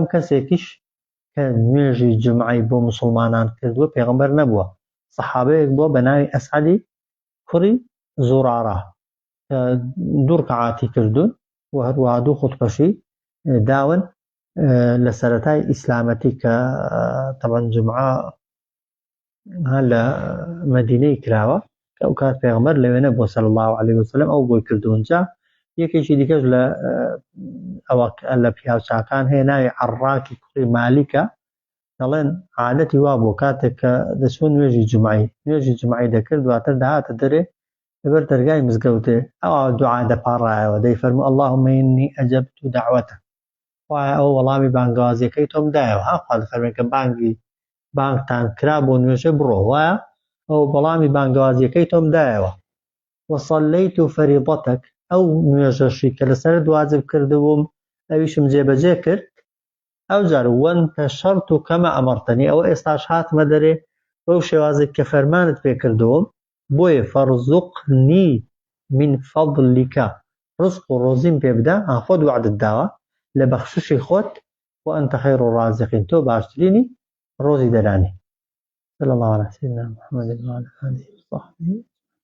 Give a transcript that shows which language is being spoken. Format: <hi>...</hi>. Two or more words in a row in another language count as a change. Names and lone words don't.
<ckb>کەسێکیش کە نوێژی جومعەی بۆ موسڵمانان کردووە پێغەمبەر نەبووە سەحابەیەک بووە بە ناوی ئەسعەدی کوڕی زوڕارە دوو ڕکعاتی کردوون و هەروەها دوو خوتبەشی داون لە سەرەتای ئیسلامەتی کە طبعا جومعە لە مەدینەی کراوە کە ئەو کات پێغەمبەر لەوێ نەبووە</ckb> <ar>صلی الله عليه وسلم</ar> <ckb>ئەو بۆی کردوونجا یەکێکی دیکەش لە پیاوچاکان هەیە ناوی عەڕاکی کوڕی مالیکە دەڵێن عادەتی وا بوو کاتێک کە دەچوە نوێژی جومعەی دەکرد دواتر داهاتە دەرێ لەبەر دەرگای مزگەوتێ ئەوە دوعا دەپاڕایەوە دەیفەرموو</ckb> <ar>اللهم إني أجبت دعوتك</ar> <ckb>وایە ئەو وەڵامی بانگوازیەکەی تۆم دایەوە خوا دەفەرمێت کە بانگتان کرا بۆ نوێژە بڕۆ وایە ئەو وەڵامی بانگوازیەکەی تۆم دایەوە</ckb> <ar>وصليت فريضتك</ar> <ckb>ئەو نوێژەشی کە لەسەرت واجب کردبووم ئەویشم جێبەجێ کرد ئەو جار</ckb> <ar>وانتشرت كما أمرتني</ar> <ckb>ئەوە ئێستاش هاتمە دەرێ بەو شێوازێک کە فەرمانت پێ کردووم بۆیە</ckb> <ar>فەرزوقنی من فضلك</ar> <ckb>ڕزق و ڕۆزیم پێ بدە خۆت وعدت داوە لە بەخششی خۆت</ckb> <ar>وأنت خير الرازقين</ar> <ckb>تۆ باشترینی ڕۆزی دەرانی</ckb> <ar>صلى الله على سيدنا محمد وعلى آله وصحبه</ar>